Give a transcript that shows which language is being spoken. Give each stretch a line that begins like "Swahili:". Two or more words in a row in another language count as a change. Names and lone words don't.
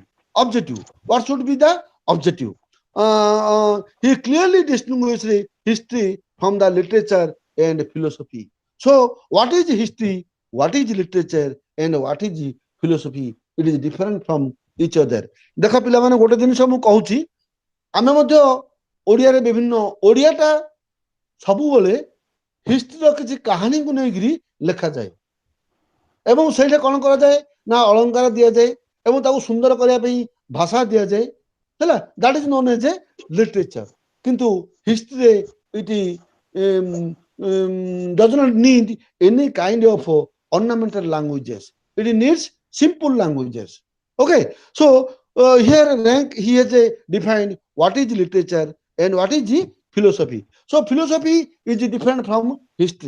English: Objective. What should be the objective? He clearly distinguished history from the literature and philosophy. So, what is history? What is literature? And what is philosophy? It is different from each other.
Odia: ଦେଖ ପିଲାମାନେ, ଗୋଟେ ଜିନିଷ ମୁଁ କହୁଛି, ଆମେ ମଧ୍ୟ ଓଡ଼ିଆରେ ବିଭିନ୍ନ ଓଡ଼ିଆଟା ସବୁବେଳେ ହିଷ୍ଟ୍ରିର କିଛି କାହାଣୀକୁ ନେଇକିରି ଲେଖାଯାଏ ଏବଂ ସେଇଟା କ'ଣ କରାଯାଏ ନା ଅଳଙ୍କାର ଦିଆଯାଏ ଏବଂ ତାକୁ ସୁନ୍ଦର କରିବା ପାଇଁ ଭାଷା ଦିଆଯାଏ ହେଲା,
English: that is known as a literature.
Odia: କିନ୍ତୁ ହିଷ୍ଟ୍ରିରେ
English: it does not need any kind of ornamental languages. It needs simple languages. Okay, so here rank he has defined what is literature and what is the philosophy. So philosophy is different from history.